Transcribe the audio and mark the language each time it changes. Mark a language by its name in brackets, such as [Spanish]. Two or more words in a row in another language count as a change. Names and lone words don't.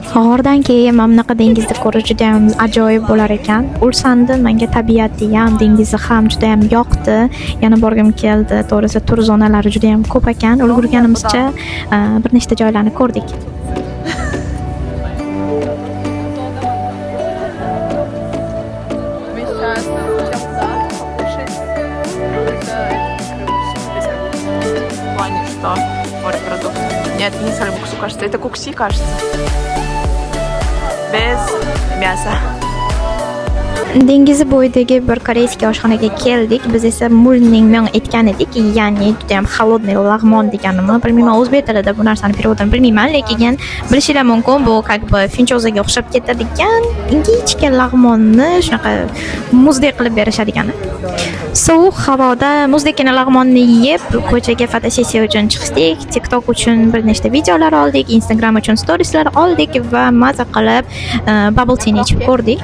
[Uzbek] bahordan keyin mana bunaqa dengizni ko'rish juda ham ajoyib bo'lar ekan. Ulsanda menga tabiati ham, dengizi ham juda ham yoqdi. Yana borgim keldi. To'g'risi tur zonalari juda ham ko'p ekan. Ulgurganimizcha bir nechta joylarni ko'rdik. [Russian] Мы сейчас идем туда покушать. В плане, что морепродукт. Нет, не сальбуксу, кажется. Это кукси, кажется. Без мяса. [Uzbek] Dengizi bo'yidagi bir koreyskiy oshxonaga keldik. Biz esa mulning men aytgan edik, ya'ni juda ham холодный lag'mon deganimi. Bilmayman o'zbek tilida bu narsani переводini bilmayman, lekin bilishingiz mumkin, bu [Russian] как бы [Uzbek] finchozaga o'xshab ketadigan ingichka lag'monni shunaqa muzdek qilib berishadigani. Sovuq havoda muzdekkina lag'monni yeb, ko'chaga fotosessiya uchun chiqdik. TikTok uchun bir nechta videolar oldik, Instagram uchun storieslar oldik va maza qilib bubble tea ichib ko'rdik.